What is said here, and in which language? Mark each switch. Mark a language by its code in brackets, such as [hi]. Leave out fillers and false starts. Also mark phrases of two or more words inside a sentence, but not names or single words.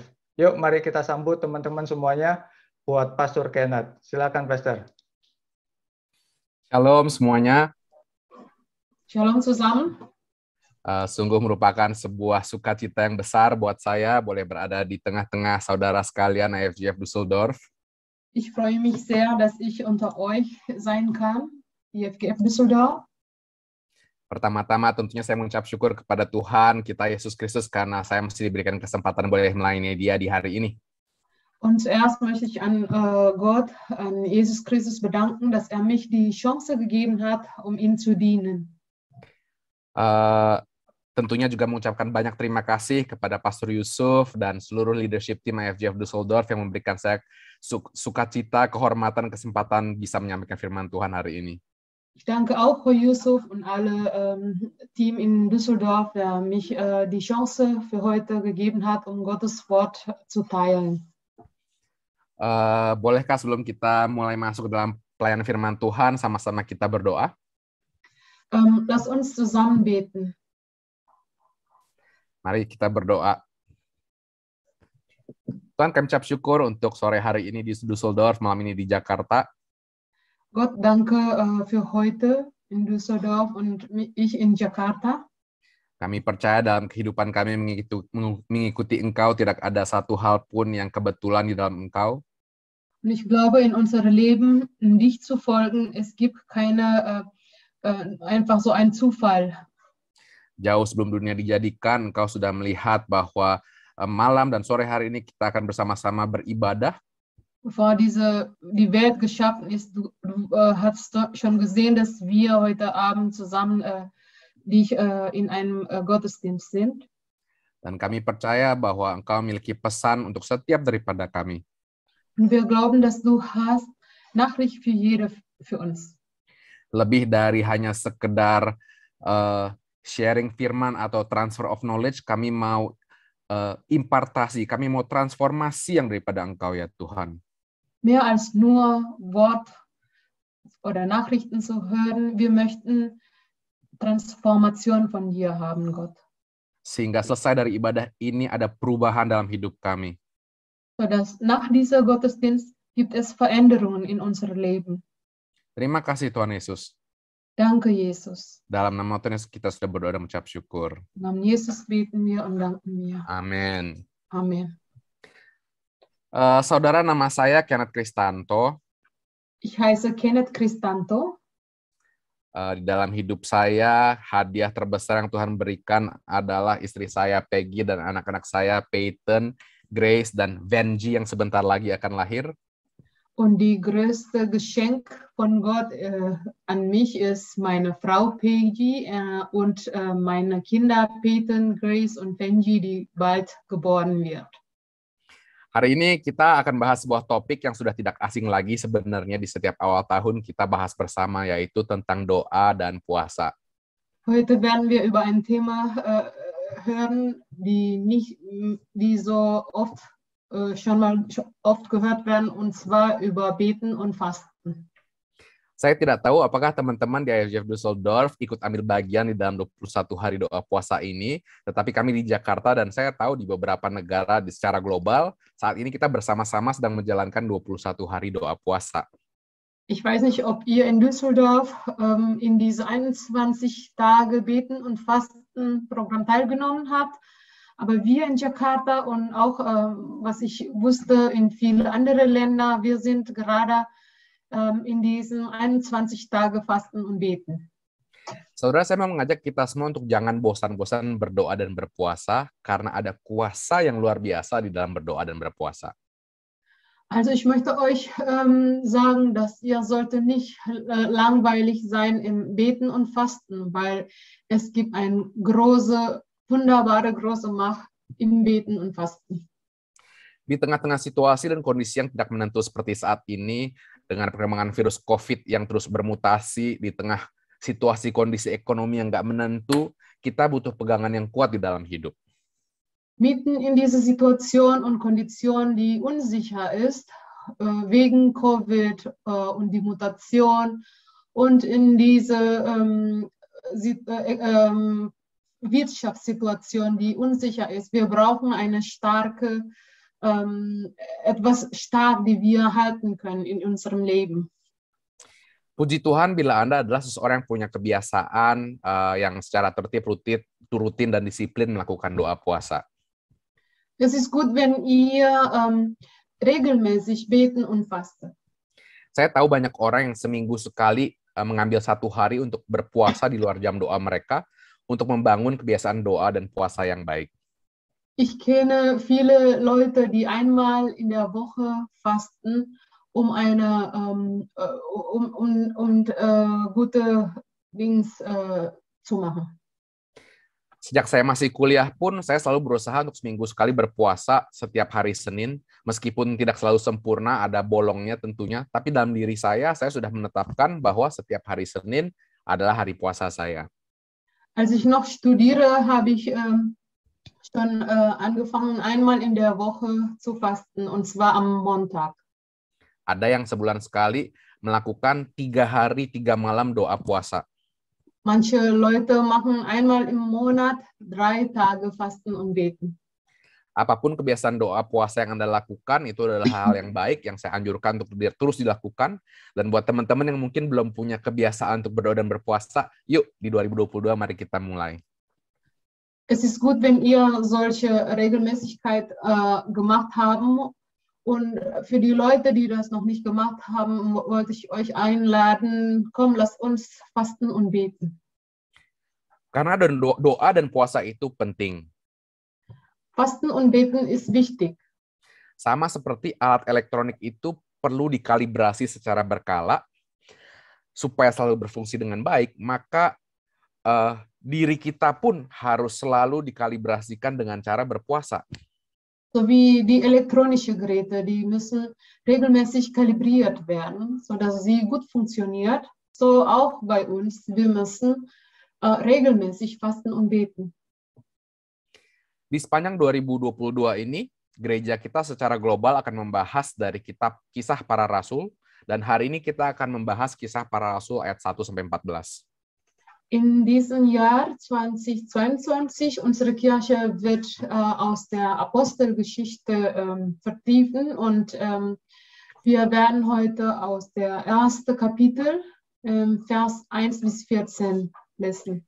[id] Yuk, mari kita sambut teman-teman semuanya buat Pastor Kenneth. Silakan Pastor. Shalom semuanya. [de] Shalom zusammen. [id] Sungguh merupakan sebuah sukacita yang besar buat saya boleh berada di tengah-tengah saudara sekalian IFGF Düsseldorf. [de] Ich freue mich sehr, dass ich unter euch sein kann, IFGF Düsseldorf. [id] Pertama-tama tentunya saya mengucap syukur kepada Tuhan kita Yesus Kristus karena saya masih diberikan kesempatan boleh melayani Dia di hari ini. [de] Und zuerst möchte ich an Gott, an Jesus Christus bedanken, dass mich die Chance gegeben hat, ihm zu dienen. [id] Tentunya juga mengucapkan banyak terima kasih kepada Pastor Yusuf dan seluruh leadership tim IFGF Düsseldorf yang memberikan saya sukacita, kehormatan, kesempatan bisa menyampaikan firman Tuhan hari ini. [de] Ich danke auch Herr Yusuf und alle Team in Düsseldorf, der mich die Chance für heute gegeben hat, Gottes Wort zu teilen. [id] Bolehkah sebelum kita mulai masuk ke dalam pelayanan firman Tuhan, sama-sama kita berdoa? [de] Lass uns zusammen beten. [id] Mari kita berdoa. Tuhan, kami ucap syukur untuk sore hari ini di Düsseldorf, malam ini di Jakarta. [de] Gott, danke für heute in Düsseldorf und ich in Jakarta. [id] Kami percaya dalam kehidupan kami mengikuti Engkau, tidak ada satu hal pun yang kebetulan di dalam Engkau. [de] Und ich glaube, in unserem Leben dich zu folgen, es gibt keine einfach so einen Zufall. [id] Jauh sebelum dunia dijadikan, Engkau sudah melihat bahwa malam dan sore hari ini kita akan bersama-sama beribadah. [de] Bevor die Welt geschaffen ist, du hast schon gesehen, dass wir heute Abend zusammen in einem Gottesdienst sind. [id] Dan kami percaya bahwa Engkau memiliki pesan untuk setiap daripada kami. [de] Und wir glauben, dass du hast Nachricht für uns. [id] Lebih dari hanya sekedar sharing firman atau [en] transfer of knowledge, [id] kami mau impartasi, kami mau transformasi yang daripada Engkau ya Tuhan. [de] Mehr als nur Wort oder Nachrichten zu hören, wir möchten Transformation von dir haben, Gott. [id] Sehingga selesai dari ibadah ini ada perubahan dalam hidup kami. [de] Sodass nach dieser Gottesdienst gibt es Veränderungen in unserem Leben. [id] Terima kasih Tuhan Yesus. [de] Danke, Jesus. [id] Dalam nama Tuhan Yesus kita sudah berdoa dan mengucap syukur. [de] Im Namen Jesus beten wir und danken wir. [id] Amin. [de] Amen. [id] Saudara, nama saya Kenneth Kristanto. [de] Ich heiße Kenneth Kristanto. [id] Di dalam hidup saya, hadiah terbesar yang Tuhan berikan adalah istri saya Peggy dan anak-anak saya Peyton, Grace, dan Benji yang sebentar lagi akan lahir. [de] Und die größte Geschenk von Gott an mich ist meine Frau Peggy und meine Kinder Peyton, Grace und Benji, die bald geboren wird. [id] Hari ini kita akan bahas sebuah topik yang sudah tidak asing lagi sebenarnya di setiap awal tahun kita bahas bersama, yaitu tentang doa dan puasa. [de] Heute werden wir über ein Thema hören, die so oft schon oft gehört werden, und zwar über Beten und Fasten. [id] Saya tidak tahu apakah teman-teman di IFJF Düsseldorf ikut ambil bagian di dalam 21 hari doa puasa ini, tetapi kami di Jakarta dan saya tahu di beberapa negara secara global, saat ini kita bersama-sama sedang menjalankan 21 hari doa puasa. [de] Ich weiß nicht, ob ihr in Düsseldorf in diese 21 Tage Beten und Fasten Programm teilgenommen habt, aber wir in Jakarta und auch, was ich wusste, in viele andere Länder, wir sind gerade in diesen 21 Tage Fasten und Beten. [id] Saudara, saya mau mengajak kita semua untuk jangan bosan-bosan berdoa dan berpuasa, karena ada kuasa yang luar biasa di dalam berdoa dan berpuasa. [de] Also ich möchte euch sagen, dass ihr sollte nicht langweilig sein im Beten und Fasten, weil es gibt eine wunderbare große Macht im Beten und Fasten. [id] Di tengah-tengah situasi dan kondisi yang tidak menentu seperti saat ini, dengan perkembangan virus COVID yang terus bermutasi, di tengah situasi kondisi ekonomi yang nggak menentu, kita butuh pegangan yang kuat di dalam hidup. [de] Mitten in diese Situation und Kondition, die unsicher ist, wegen Covid und die Mutation und in diese Wirtschaftssituation, die unsicher ist. Wir brauchen eine starke, etwas stark, die wir halten können in unserem Leben. [id] Puji Tuhan bila Anda adalah seseorang yang punya kebiasaan yang secara tertib, rutin dan disiplin melakukan doa puasa. [de] Es ist gut, wenn ihr regelmäßig beten und fasten. [id] Saya tahu banyak orang yang seminggu sekali mengambil 1 hari untuk berpuasa di luar jam doa mereka untuk membangun kebiasaan doa dan puasa yang baik. [de] Ich kenne viele Leute, die einmal in der Woche fasten, um eine gute Dings zu machen. [id] Sejak saya masih kuliah pun, saya selalu berusaha untuk seminggu sekali berpuasa setiap hari Senin, meskipun tidak selalu sempurna, ada bolongnya tentunya, tapi dalam diri saya sudah menetapkan bahwa setiap hari Senin adalah hari puasa saya. [de] Als ich noch studiere, habe ich schon angefangen, einmal in der Woche zu fasten, und zwar am Montag. [id] Ada yang sebulan sekali melakukan 3 hari 3 malam doa puasa. [de] Manche Leute machen einmal im Monat 3 Tage Fasten und Beten. [id] Apapun kebiasaan doa puasa yang Anda lakukan, itu adalah hal yang baik yang saya anjurkan untuk terus dilakukan. Dan buat teman-teman yang mungkin belum punya kebiasaan untuk berdoa dan berpuasa, yuk di 2022 mari kita mulai. [de] Es ist gut, wenn ihr solche Regelmäßigkeit gemacht haben Und für die Leute, die das noch nicht gemacht haben, wollte ich euch einladen, komm, lasst uns fasten und beten. [id] Karena doa dan puasa itu penting. [de] Fasten und beten ist wichtig. [id] Sama seperti alat elektronik itu perlu dikalibrasi secara berkala supaya selalu berfungsi dengan baik, maka diri kita pun harus selalu dikalibrasikan dengan cara berpuasa. [de] So wie die elektronischen Geräte, die müssen regelmäßig kalibriert werden, sodass sie gut funktioniert. So auch bei uns, wir müssen regelmäßig fasten und beten. [id] Di sepanjang 2022 ini, gereja kita secara global akan membahas dari kitab Kisah Para Rasul, dan hari ini kita akan membahas Kisah Para Rasul ayat 1-14. [de] In diesem Jahr 2022, unsere Kirche wird aus der Apostelgeschichte vertiefen und wir werden heute aus der ersten Kapitel, Vers 1-14 lesen.